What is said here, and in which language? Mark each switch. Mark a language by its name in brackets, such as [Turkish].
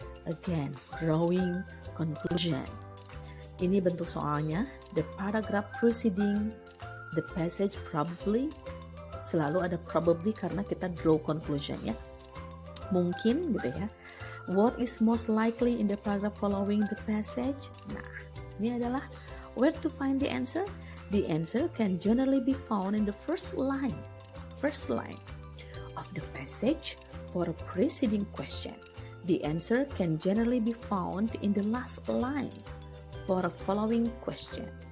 [English] Again, drawing conclusion. [Indonesian] Ini bentuk soalnya. [English] The paragraph preceding the passage probably, [Indonesian] selalu ada probably karena kita draw conclusion ya. Mungkin gitu ya. [English] What is most likely in the paragraph following the passage? Nah, ini adalah where to find the answer. The answer can generally be found in the first line of the passage for a preceding question. The answer can generally be found in the last line for a following question.